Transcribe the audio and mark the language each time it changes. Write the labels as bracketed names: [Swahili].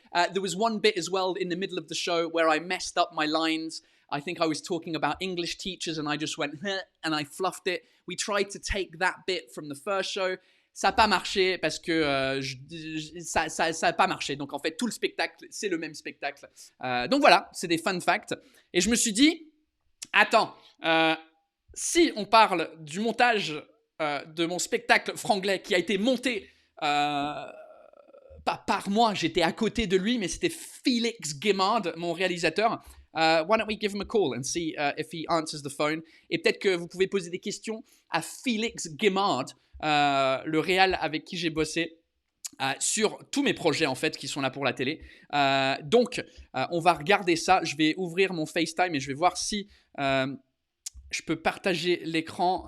[English] There was one bit as well in the middle of the show where I messed up my lines. I think I was talking about English teachers and I just went huh, and I fluffed it. We tried to take that bit from the first show. [French] Ça n'a pas marché parce que ça n'a pas marché. Donc en fait, tout le spectacle, c'est le même spectacle. Donc voilà, c'est des fun facts. Et je me suis dit, attends, si on parle du montage de mon spectacle franglais qui a été monté pas par moi, j'étais à côté de lui, mais c'était Félix Guimard, mon réalisateur. [English] Why don't we give him a call and see if he answers the phone. [French] Et peut-être que vous pouvez poser des questions à Félix Guimard, le réal avec qui j'ai bossé sur tous mes projets en fait qui sont là pour la télé. Donc, on va regarder ça. Je vais ouvrir mon FaceTime et je vais voir si je peux partager l'écran.